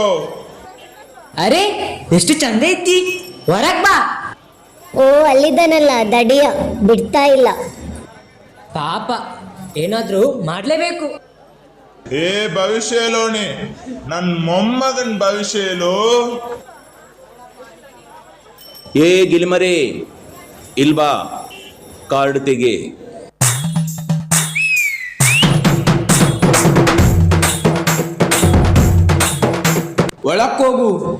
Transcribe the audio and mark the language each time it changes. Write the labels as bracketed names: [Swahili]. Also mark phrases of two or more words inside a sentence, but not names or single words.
[Kannada] ಅರೆ ಎಷ್ಟು ಚಂದ ಐತಿ ಹೊರಗ್ ಬಾ. ಓ ಅಲ್ಲಿದ್ದಾನಲ್ಲ ದಡಿಯ ಬಿಡ್ತಾ ಇಲ್ಲ. ಪಾಪ ಏನಾದ್ರೂ ಮಾಡ್ಲೇಬೇಕು. ಏ ಭವಿಷ್ಯಲೋನಿ ನನ್ ಮೊಮ್ಮಗನ್ ಭವಿಷ್ಯಲು. ಏ ಗಿಲಿಮರೆ ಇಲ್ಬಾ ಕಾರ್ಡ್ ತೆಗೆ. ಒಳಕ್ಕೋಗು.